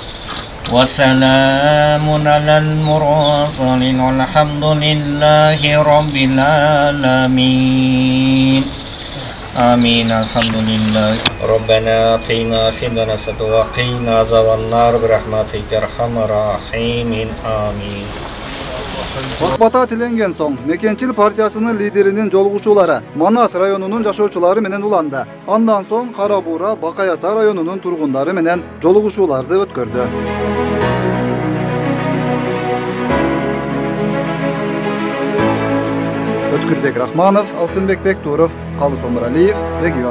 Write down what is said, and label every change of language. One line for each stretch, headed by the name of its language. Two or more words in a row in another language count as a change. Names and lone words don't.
Arabic: وسلام على المرسلين والحمد لله رب العالمين آمين الحمد لله ربنا آتنا في الدنيا حسنة وقنا عذاب النار برحمتك أرحم الراحمين آمين.
Kyrgyz: Акбата тиленген соң Мекенчил партиясынын лидеринин жолугушуулары Манас районунун жашоочулары менен уланды. Андан соң Кара Буура, Бакай Ата районунун тургундары менен жолугушууларды өткөрдү. Өткүрбек Рахманов, Алтынбек Бектуров, Калыс Омуралиев, Регион.